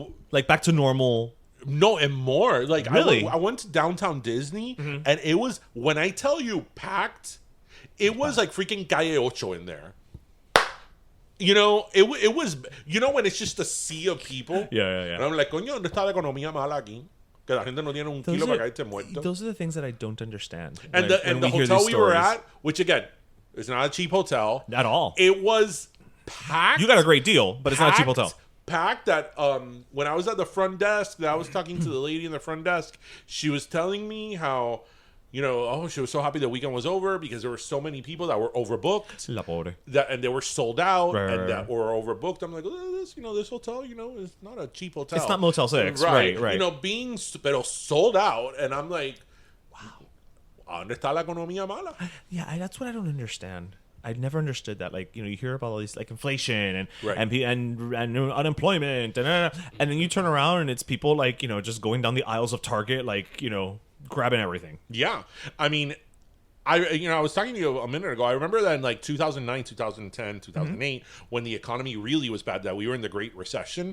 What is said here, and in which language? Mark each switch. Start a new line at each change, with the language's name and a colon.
English: like back to normal. No, and more. Like really? I went to downtown Disney, and it was, when I tell you packed, it was like freaking Calle Ocho in there. You know, it was, you know, when it's just a sea of people. Yeah. And I'm like,
Spanish: coño, ¿dónde está la economía mala aquí? Que la gente no tiene un kilo para caerse muerto.
English: Those are the things that I don't understand. And the hotel we were at, which again, is not a cheap hotel at all. It was packed. You got a great deal, but it's not a cheap hotel. Packed that when I was at the front desk, I was talking to the lady in the front desk. She was telling me how, you know, she was so happy the weekend was over because there were so many people that were overbooked.
Spanish: La pobre.
English: And they were sold out right. that were overbooked. I'm like, this hotel, is not a cheap hotel. It's not Motel 6. Right. You know, pero sold out. And I'm like, wow,
Spanish: ¿dónde está la economía mala?
English: Yeah, that's what I don't understand. I never understood that. Like, you know, you hear about all these like inflation and unemployment and then you turn around and it's people like, you know, just going down the aisles of Target, like, you know, grabbing everything. Yeah. I mean, I was talking to you a minute ago. I remember that in like 2009, 2010, 2008, when the economy really was bad, that we were in the Great Recession.